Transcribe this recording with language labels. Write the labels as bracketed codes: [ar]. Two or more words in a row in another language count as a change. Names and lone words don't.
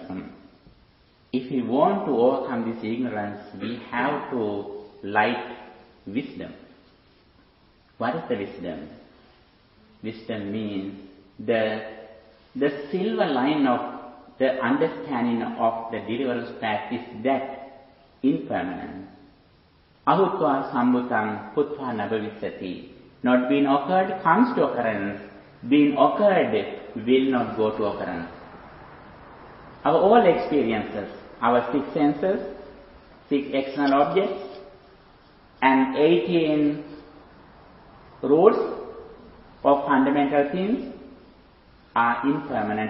[en] If we want to overcome this ignorance, we have to light wisdom. What is the wisdom? Wisdom means the silver line of the understanding of the deliverance path is that impermanent. [pi] Ahutva sambhutam putva nabhavisati. [en] Not being occurred comes to occurrence. Being occurred will not go to occurrence. Our all experiences, our 6 senses, 6 external objects, and 18 rules of fundamental things are impermanent.